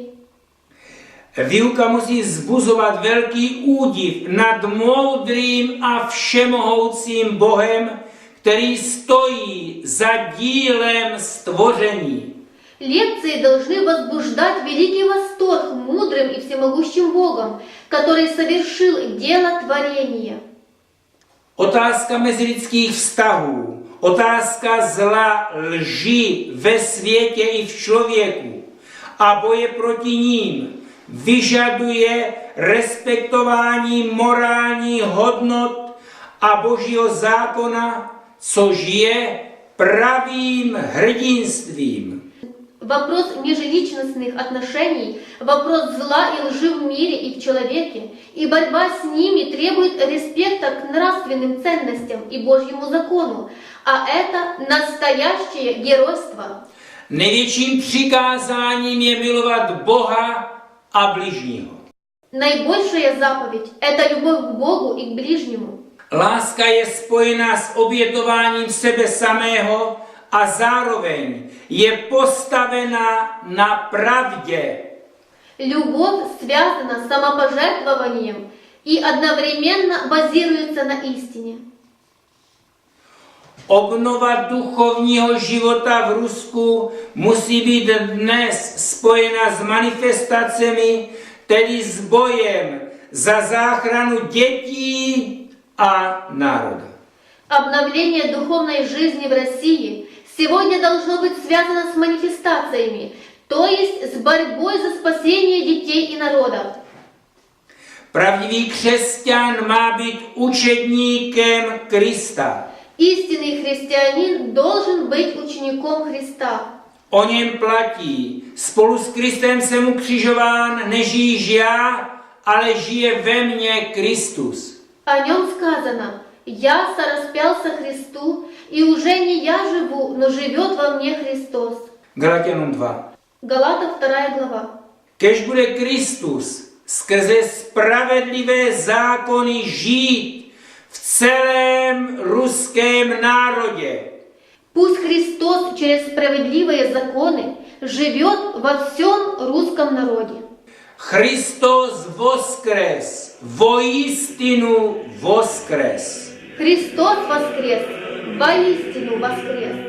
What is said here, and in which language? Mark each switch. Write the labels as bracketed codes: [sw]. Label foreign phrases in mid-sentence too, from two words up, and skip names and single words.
[cs] Výuka musí vzbuzovat velký údiv nad moudrým a všemohoucím Bohem, který stojí za dílem stvoření. [ru] Лекции должны возбуждать великий восторг мудрым и всемогущим Богом, который совершил дело творения. [cs] Otázka mezilidských vztahů, otázka zla, lži ve světě i v člověku a boje proti ním vyžaduje respektování morálních hodnot a Božího zákona, což je pravým hrdinstvím. [ru] Вопрос межличностных отношений, вопрос зла и лжи в мире и в человеке, и борьба с ними требует респекта к нравственным ценностям и Божьему закону, а это настоящее геройство. [cs] Největším přikázáním je milovat Boha a bližního. [ru] Наибольшая заповедь – это любовь к Богу и к ближнему. [cs] Láska je spojená s obětováním sebe samého a zároveň je postavena na pravdě. [ru] Любовь связана с самопожертвованием и одновременно базируется на истине. [cs] Obnova duchovního života v Rusku musí být dnes spojena s manifestacemi, tedy s bojem za záchranu dětí a národa. [ru] Обновление духовной жизни в России сегодня должно быть связано с манифестациями, то есть с борьбой за спасение детей и народа. [cs] Pravdivý křesťan má být učedníkem Krista. [ru] Истинный христианин должен быть учеником Христа. [cs] O něm platí, spolu s Kristem jsem ukřižován, nežijíš já, ale žije ve mně Kristus. [ru] О нем сказано: «Я сораспялся Христу, и уже не я живу, но живет во мне Христос». [cs] Galatianům 2. [ru] Галатов 2 глава. [cs] Kež bude Kristus skrze spravedlivé zákony žít v celém ruském národě. [ru] Пусть Христос через справедливые законы живет во всем русском народе. Христос воскрес, воистину воскрес. Христос воскрес, воистину воскрес.